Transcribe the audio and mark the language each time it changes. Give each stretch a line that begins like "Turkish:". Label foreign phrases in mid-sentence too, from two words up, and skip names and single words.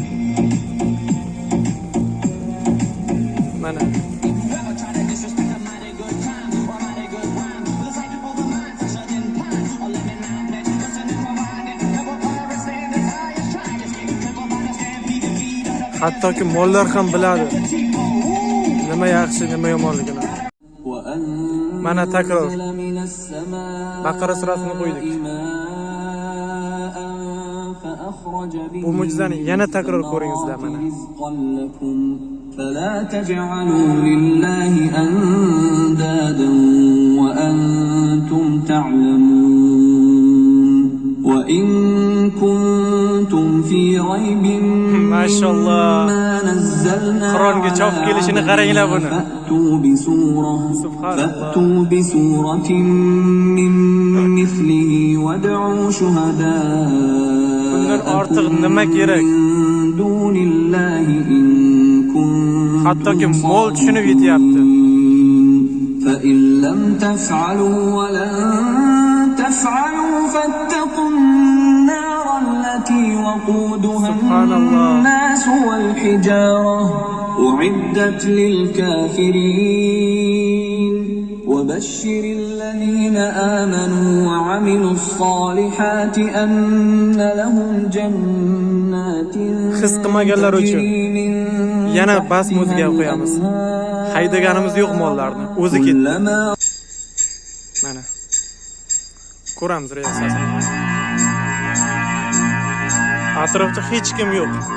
Uzbek: Mana hattoki mollar ham biladi nima yaxshi, nima yomonligini. Mana takror Baqara surasini qo'ydik. Bu mo'jizani yana takror ko'ringizlar mana.
Arabic: فلا تجعلوا لله أندادا وأنتم تعلمون وإن كنتم في ريب ما شاء الله
Uzbek: Qur'onga chof kelishini qaranglar buni.
Arabic: فأتوا بسورة من مثله وادعوا شهداءكم
Uzbek: Bundan ortiq nima kerak?
Arabic: دون الله إن
Uzbek: Hattoki mol tushunib yetyapti.
Arabic: فإن لم تفعلوا ولن تفعلوا فاتقوا النار التي وقودها الناس والحجارة أعدت للكافرين وبشر الذين آمنوا وعملوا الصالحات أن لهم جنات
Uzbek: His qilmaganlar uchun yana bas muzika qo'yamiz. Haydaganimiz yo'q mollarni, o'zi ketdi. Mana ko'ramiz reaksiyasini. Atrofda hech kim yo'q.